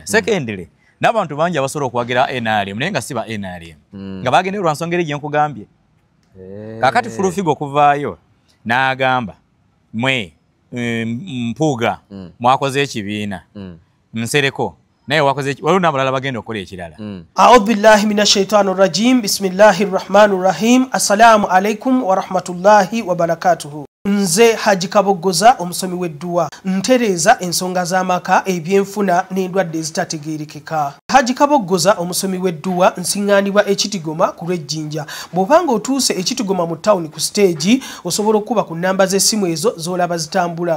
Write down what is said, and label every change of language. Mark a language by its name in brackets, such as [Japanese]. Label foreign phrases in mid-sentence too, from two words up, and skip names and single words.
[Ganda] Secondly, n'abantu bangi abasobola okwagira NRM naye nga si ba NRM nga bagenda lwa nsonga eri gye nkugambye. Kakati [English] full figure [Ganda] okuvaayo n'agamba mwe Mpuuga mwakoze ekibiina Nsereko naye wakoze waliwo n'abalala bagenda okukola ekirala. [Arabic] أعوذ بالله من الشيطان الرجيم بسم الله الرحمن الرحيم. السلام عليكم ورحمة الله وبركاته. [Ganda] Nze Haji Kaboggoza omusomi w'edduwa ntereeza ensonga z'amaka ebyenfuna n'endwadde ezitategeerekeka. Haji Kaboggoza omusomi w'edduwa nsiŋŋaanibwa Ekitigoma ku lw'Ejjinja. Bw'obanga otuuse Ekitigoma mu ttawuni ku stage osobola okuba ku nnamba z'essimu ezo z'olaba zitambula.